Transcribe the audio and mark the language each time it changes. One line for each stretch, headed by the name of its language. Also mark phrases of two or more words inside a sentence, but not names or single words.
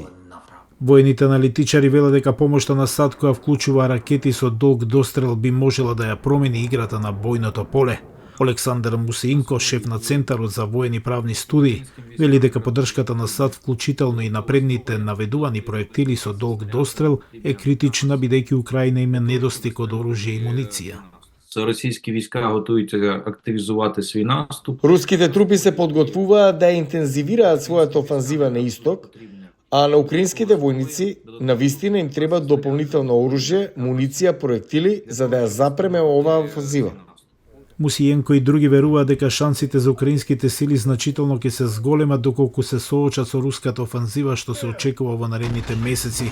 Macedonian: Воените аналитичари велат дека помошта на САД која вклучува ракети со долг дострел би можела да ја промени играта на бојното поле. Олександар Мусиинко, шеф на Центарот за воени правни студии, вели дека поддршката на САД, вклучително и напредните наведувани проектили со долг дострел, е критична бидејќи Украина има недостиг од оружје и муниција.
Ukrainian: Російські війська готуються активізувати свій наступ.
Macedonian: Руските трупи се подготвуваат да интензивираат својата офанзива на исток, а на украинските војници на вистина им треба дополнително оружје, муниција, проектили за да ја запреме оваа офанзива. Мусиенко и други веруваат дека шансите за украинските сили значително ќе се зголемат доколку се соочат со руската офанзива што се очекува во наредните месеци.